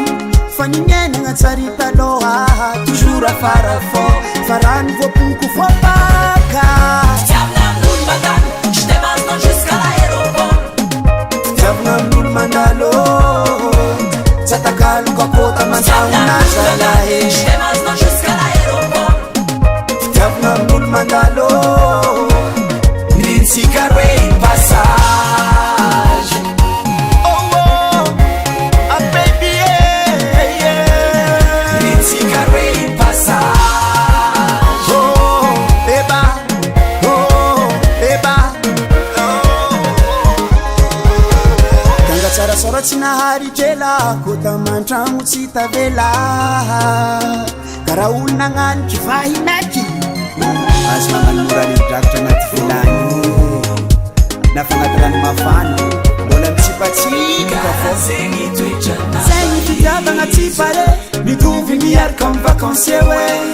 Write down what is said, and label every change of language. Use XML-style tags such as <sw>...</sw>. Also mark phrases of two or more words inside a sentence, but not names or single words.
<mg>fa nignenagna tsary taloha toujours afara fô farany voaponiko voapaka fitiavagna amin'olo mandalo Shtemazna</mg> <fr>jusqu'à l'aéroport</fr> <mg>fitiavagna amin'olo mandalo Zatakalo kakota matangna zalahe Shtemazna</mg> <fr>jusqu'à l'aéroport</fr> <mg>fitiavagna amin'olo mandalo</mg> <en>Sicarwe passage Oh oh ah baby yeah Sicarwe passage Oh eba</en> <mg>Ganga tsara soratsy nahary jela kota mantragno tsy tavela karaha olo nagnaniky vahinaky azo magnanora drakatra anaty vilany nafagnaty rano mafana mbola mitsipatsika fô zegny toetrana zegny fitiavagna tsy pare mitovy miaraka amin'ny vakansie hoe</mg>